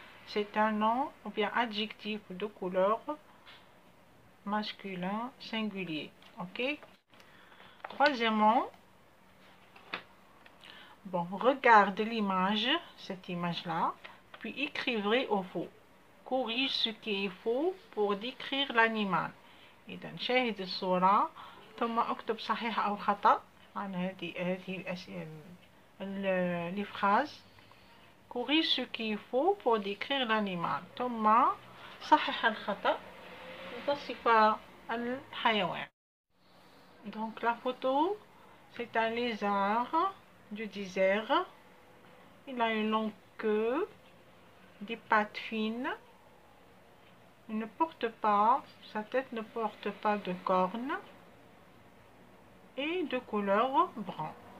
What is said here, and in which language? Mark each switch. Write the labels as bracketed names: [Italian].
[French] C'est un nom ou bien adjectif de couleur masculin singulier. Ok? Troisièmement, bon, regarde l'image, cette image-là, puis écrivez au faux. Corrige ce qui est faux pour décrire l'animal. [Arabic] إذا شاهد الصورة ثم اكتب صحيح أو خطأ عن هذه [French] les phrases. Corrige ce qui est faux pour décrire l'animal. [Arabic] ثم صحح الخطأ وتصف الحيوان. [French] Donc la photo, c'est un lézard du désert. Il a une longue queue, des pattes fines. Il ne porte pas, sa tête ne porte pas de cornes et de couleur brun.